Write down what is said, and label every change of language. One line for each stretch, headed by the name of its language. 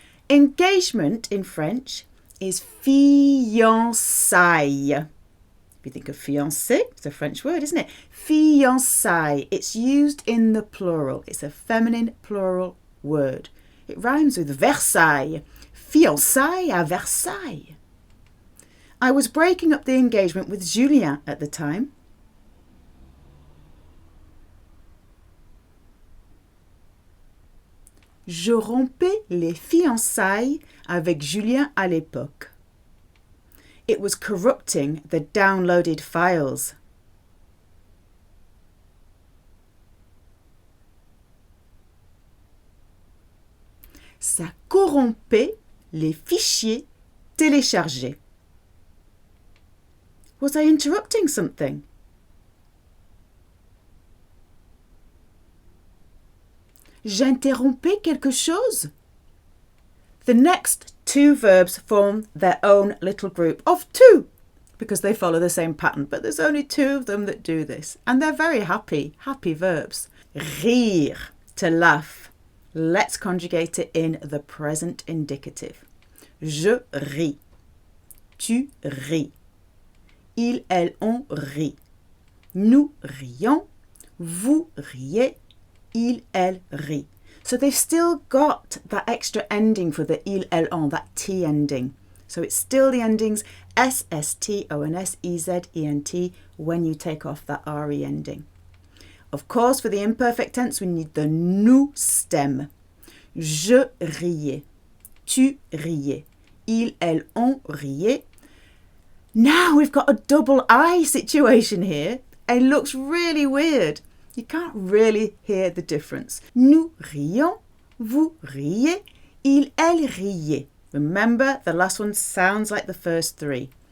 English: Engagement in French is fiançailles. If you think of fiancé, it's a French word, isn't it? Fiançailles. It's used in the plural. It's a feminine plural word. It rhymes with Versailles.
French: Fiançailles à Versailles.
English: I was breaking up the engagement with Julien at the time.
French: Je rompais les fiançailles avec Julien à l'époque.
English: It was corrupting the downloaded files.
French: Ça corrompait les fichiers téléchargés.
English: Was I interrupting something?
French: J'interrompais quelque chose?
English: The next two verbs form their own little group of two because they follow the same pattern, but there's only two of them that do this, and they're very happy verbs. Rire, to laugh. Let's conjugate it in the present indicative.
French: Je ris. Tu ris. Il, elle, on rit. Nous rions. Vous riez. Il, elle rit.
English: So they've still got that extra ending for the il, elle, on, that T ending. So it's still the endings S, S, T, O, N, S, E, Z, E, N, T when you take off that RE ending. Of course, for the imperfect tense, we need the nous stem.
French: Je riais. Tu riais. Il, elle, on riait.
English: Now we've got a double I situation here. It looks really weird. You can't really hear the difference.
French: Nous rions, vous riez, il, elle riait.
English: Remember, the last one sounds like the first three.